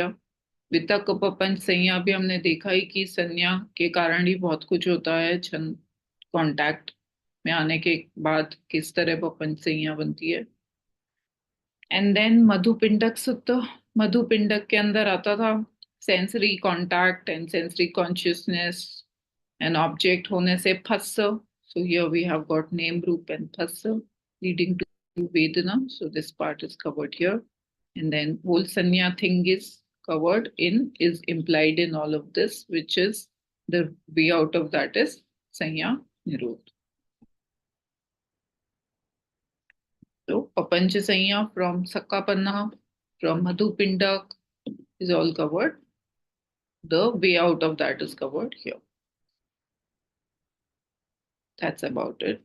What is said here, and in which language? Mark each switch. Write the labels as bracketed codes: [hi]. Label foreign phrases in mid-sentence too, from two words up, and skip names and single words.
[hi] वितक उपपंच संज्ञा भी हमने देखा ही कि संज्ञा के कारण ही बहुत कुछ होता है. छंद कांटेक्ट में आने के बाद किस तरह पपंच संज्ञा बनती है। [en] and then मधुपिंडक सूत्र, [hi] मधुपिंडक के अंदर आता था [en] sensory contact and sensory consciousness and object [hi] होने से [en] फस्स। So here we have got name rupa and phassa leading to vedana, so this part is covered here. And then whole sanya thing is covered in, is implied in all of this, which is the way out of that is [pi] sanya nirodh. [en] So [pi] papancha sanya [en] from sakkapanna, from madhupindak is all covered. The way out of that is covered here. That's about it.